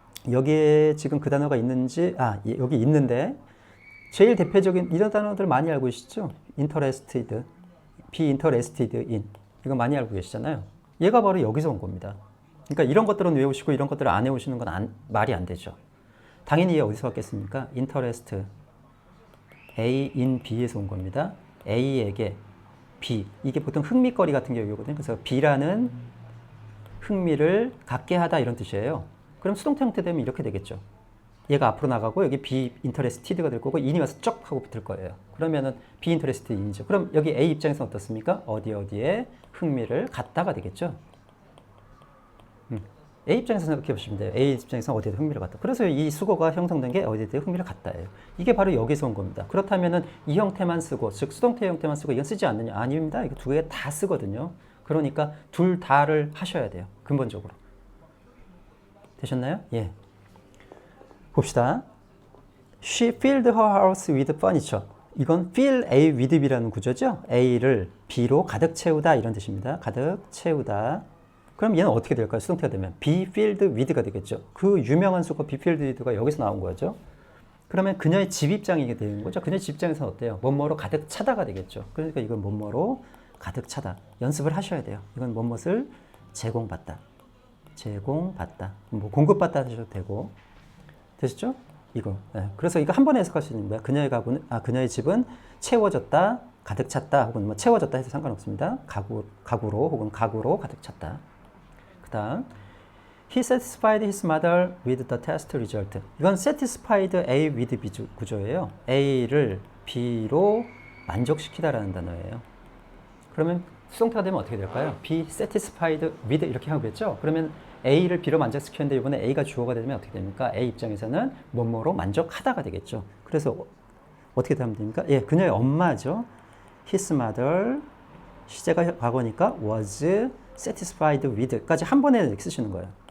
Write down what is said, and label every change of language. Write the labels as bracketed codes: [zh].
[ko] 여기에 지금 그 단어가 있는지, 여기 있는데, 제일 대표적인 이런 단어들 많이 알고 계시죠? [en] interested, be interested in. [ko] 이거 많이 알고 계시잖아요. 얘가 바로 여기서 온 겁니다. 그러니까 이런 것들은 외우시고 이런 것들을 안 외우시는 건 말이 안 되죠. 당연히 얘 어디서 왔겠습니까? [en] interest, A in B [ko] 에서 온 겁니다. A에게 B. 이게 보통 흥미거리 같은 경우거든요. 그래서 B라는 흥미를 갖게 하다 이런 뜻이에요. 그럼 수동태 형태 되면 이렇게 되겠죠. 얘가 앞으로 나가고 여기 [en] be interested [ko] 가 될 거고 in이 와서 쩍 하고 붙을 거예요. 그러면은 [en] be interested in [ko] 이죠. 그럼 여기 A 입장에서는 어떻습니까? 어디에 흥미를 갖다가 되겠죠. A 입장에서 생각해 보시면 돼요. A 입장에서 어디에 흥미를 갖다. 그래서 이 수거가 형성된 게 어디에 흥미를 갖다예요. 이게 바로 여기서 온 겁니다. 그렇다면은 이 형태만 쓰고, 즉 수동태 형태만 쓰고 이건 쓰지 않느냐? 아닙니다. 이거 두 개 다 쓰거든요. 그러니까 둘 다를 하셔야 돼요. 근본적으로. 되셨나요? 예. 봅시다. [en] She filled her house with furniture. [ko] 이건 [en] fill A with B라는 구조죠. [ko] A를 B로 가득 채우다 이런 뜻입니다. 가득 채우다. 그럼 얘는 어떻게 될까요? 수동태가 되면 [en] be filled with [ko] 가 되겠죠. 그 유명한 수거 be filled with가 여기서 나온 거죠. 그러면 그녀의 집 입장이게 되는 거죠. 그녀의 집 입장에서는 어때요? 뭐뭐로 가득 차다가 되겠죠. 그러니까 이건 뭐뭐로 가득 차다. 연습을 하셔야 돼요. 이건 뭐뭇을 제공받다. 제공받다. 뭐 공급받다 하셔도 되고. 되셨죠? 이거. 네. 그래서 이거 한 번에 해석할 수 있는 거야. 그녀의 집은 채워졌다, 가득 찼다, 혹은 뭐 채워졌다 해서 상관없습니다. 가구로 혹은 가구로 가득 찼다. 그 다음, [en] he satisfied his mother with the test result. [ko] 이건 [en] satisfied A with B [ko] 구조예요. A를 B로 만족시키다라는 단어예요. 그러면 수동태가 되면 어떻게 될까요? [en] be satisfied with [ko] 이렇게 하겠죠? 그러면 A를 B로 만족시켰는데 이번에 A가 주어가 되면 어떻게 됩니까? A 입장에서는 뭐뭐로 만족하다가 되겠죠. 그래서 어떻게 되면 됩니까? 예, 그녀의 엄마죠. [en] His mother, [ko] 시제가 과거니까 [en] was satisfied with [ko] 까지 한 번에 쓰시는 거예요.